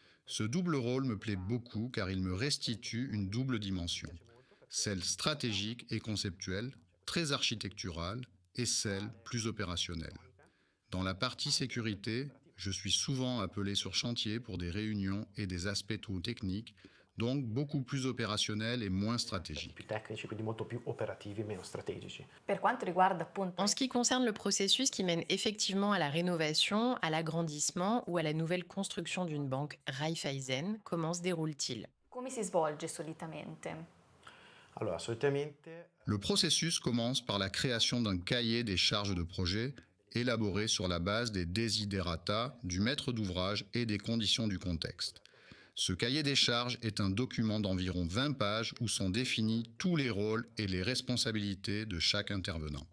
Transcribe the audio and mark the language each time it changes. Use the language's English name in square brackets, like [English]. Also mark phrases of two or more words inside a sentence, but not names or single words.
[French] Ce double rôle me plaît beaucoup car il me restitue une double dimension, celle stratégique et conceptuelle, très architecturale, et celle plus opérationnelle. Dans la partie sécurité, je suis souvent appelé sur chantier pour des réunions et des aspects trop techniques, donc beaucoup plus opérationnels et moins stratégiques. [Italian] Più tecnici, quindi molto più operativi, meno strategici. Per quanto riguarda appunto [French] En ce qui concerne le processus qui mène effectivement à la rénovation, à l'agrandissement ou à la nouvelle construction d'une banque Raiffeisen, comment se déroule-t-il? [Italian] come si svolge solitamente? Allora, solitamente [French] Le processus commence par la création d'un cahier des charges de projet élaboré sur la base des desiderata du maître d'ouvrage et des conditions du contexte. Ce cahier des charges est un document d'environ 20 pages où sont définis tous les rôles et les responsabilités de chaque intervenant.